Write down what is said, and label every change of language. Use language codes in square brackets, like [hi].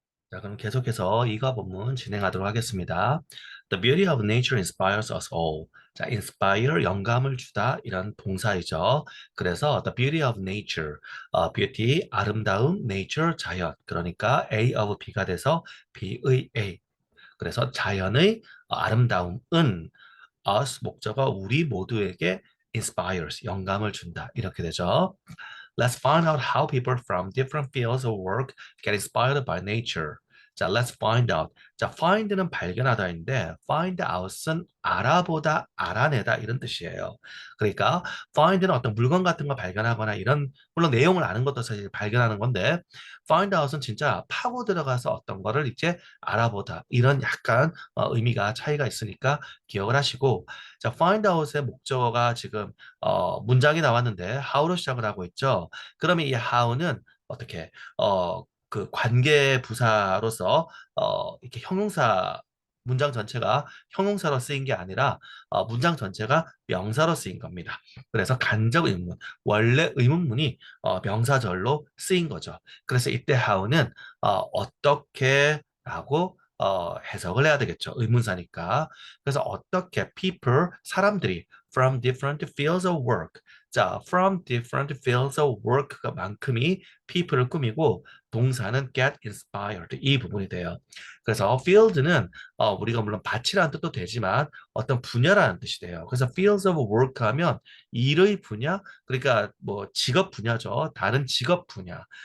[ko] 자, 그럼 계속해서 이과 본문 진행하도록 하겠습니다. [en] The beauty of nature inspires us all. [ko] 자, inspire, 영감을 주다, 이런 동사이죠. 그래서 [en] the beauty of nature, beauty, [ko] 아름다움, [en] nature, [ko] 자연. 그러니까 A of B가 돼서 B의 A. 그래서 자연의 아름다움은 us, 목적어 우리 모두에게 inspires, 영감을 준다. 이렇게 되죠. [en] Let's find out how people from different fields of work get inspired by nature. 자, let's find out. [ko] 자, find는 발견하다인데, find out은 알아보다, 알아내다 이런 뜻이에요. 그러니까 find는 어떤 물건 같은 거 발견하거나 이런, 물론 내용을 아는 것도 사실 발견하는 건데, find out은 진짜 파고 들어가서 어떤 거를 이제 알아보다 이런 약간 의미가 차이가 있으니까 기억을 하시고, 자, find out의 목적어가 지금 문장이 나왔는데 how로 시작을 하고 있죠. 그러면 이 how는 어떻게 그 관계 부사로서 이렇게 형용사 문장 전체가 형용사로 쓰인 게 아니라 문장 전체가 명사로 쓰인 겁니다. 그래서 간접 의문, 원래 의문문이 명사절로 쓰인 거죠. 그래서 이때 how는 어떻게라고 해석을 해야 되겠죠. 의문사니까. 그래서 어떻게 [en] people, [ko] 사람들이 [en] from different fields of work. [ko] 자, [en] from different fields of work [ko] 가 만큼이 people을 꾸미고 동사는 [en] get inspired [ko] 이 부분이 돼요. 그래서 field는 우리가 물론 밭이라는 뜻도 되지만 어떤 분야라는 뜻이 돼요. 그래서 [en] fields of work [ko] 하면 일의 분야, 그러니까 뭐 직업 분야죠. 다른 직업 분야.